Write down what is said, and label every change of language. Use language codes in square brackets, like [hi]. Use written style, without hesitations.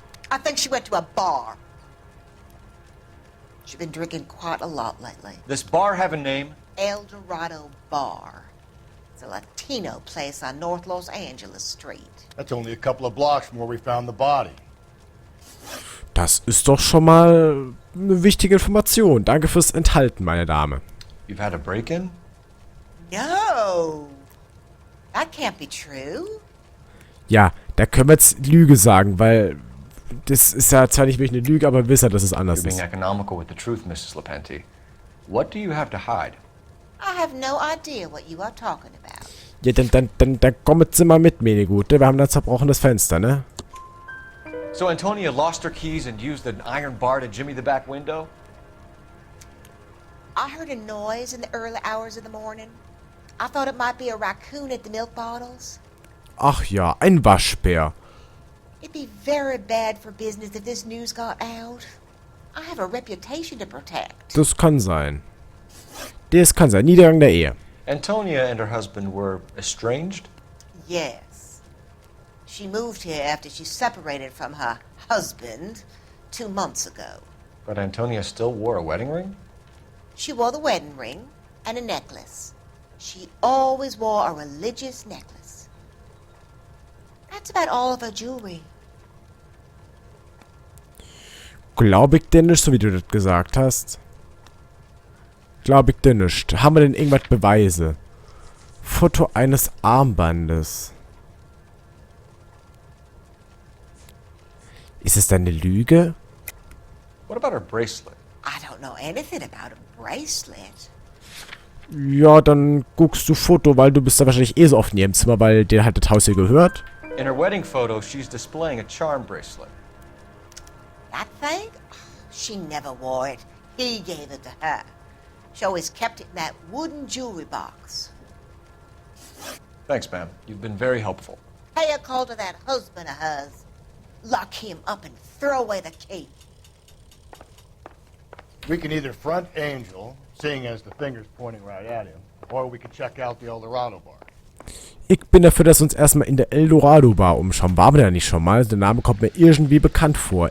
[en] I think she went to a bar. She's been drinking quite a lot lately. This bar have a name? El Dorado Bar. It's a Latino place on North Los Angeles Street. That's only a couple of blocks from where we found the body. [de] Das ist doch schon mal eine wichtige Information. Danke fürs Enthalten, meine Dame. [en] You've had a break-in? No. That can't be true. [de] Ja, da können wir jetzt Lüge sagen, weil das ist ja zwar nicht wirklich eine Lüge, aber wir wissen ja, dass es anders [en] You're being [de] ist. [en] economical with the truth, Mrs. LaPenti. What do you have to hide? I have no idea what you are talking about. [de] Ja, dann komm jetzt mal mit, meine Gute. Wir haben da zerbrochenes Fenster, ne? [en] So Antonia lost her keys and used an iron bar to jimmy the back window? I heard a noise in the early hours of the morning. I thought it might be a raccoon at the milk bottles. [de] Ach ja, ein Waschbär. [en] It'd be very bad for business if this news got out. I have a reputation to protect. [de] Das kann sein. Das kann sein. Niedergang der Ehe. [en] Antonia and her husband were estranged? Yes. She moved here after she separated from her husband 2 months ago. But Antonia still wore a wedding ring? She wore the wedding ring and a necklace. She always wore a religious necklace. That's about all of her jewelry. [de] Glaub ich dir nicht, so wie du das gesagt hast. Glaub ich dir nicht. Haben wir denn irgendwas Beweise? Foto eines Armbandes. Ist es eine Lüge? [en] What about her bracelet? I don't know anything about a bracelet. [de] Ja, dann guckst du Foto, weil du bist da wahrscheinlich eh so oft in ihrem Zimmer, weil dir halt das Haus hier gehört. [en] In her wedding photo, she's displaying a charm bracelet. That thing? She never wore it. He gave it to her. She always kept it in that wooden jewelry box. Thanks, ma'am. You've been very helpful. Pay a call to that husband of hers. Lock him up and throw away the key. We can either front Angel, seeing as the finger's pointing right at him, or we can check out the Eldorado bar. [de] Ich bin dafür, dass wir uns erstmal in der Eldorado Bar umschauen. Waren wir da nicht schon mal? Der Name kommt mir irgendwie bekannt vor.